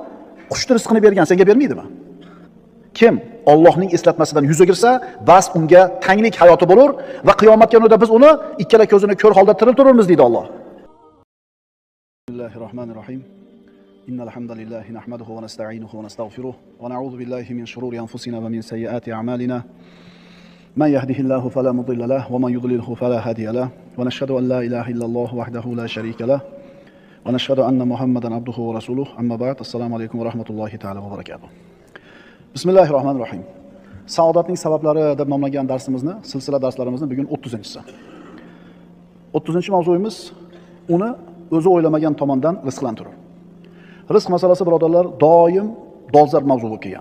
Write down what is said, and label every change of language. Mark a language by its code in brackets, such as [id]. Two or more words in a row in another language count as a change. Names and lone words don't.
[uz] Qushni rizqini bergan senga bermaydimi? Kim Allohning eslatmasidan yuz o'girsa, bas unga tanglik hayoti bo'lur va qiyomat kunida biz uni ikkala ko'zini ko'r holda tiriltiramiz deydi Alloh. [ar] بسم الله الرحمن الرحيم. إن الحمد لله نحمده ونستعينه ونستغفره ونعوذ بالله من شرور أنفسنا ومن سيئات أعمالنا. من يهده الله فلا مضل له ومن يضلل فلا هادي له ونشهد أن لا إله إلا الله وحده لا شريك له ونشهد أن محمدا عبده ورسوله. أما بعد. السلام عليكم ورحمة الله تعالى وبركاته. بسم الله الرحمن الرحيم. [uz] Saodatning sabablari deb nomlagan darsimizni, silsila darslarimizni bugun 30-si. 30-mavzuyimiz uni o'zi o'ylamagan tomondan rizqlantirur. Rizq masalasi birodarlar doim dolzarb mavzu bo'lib kelgan.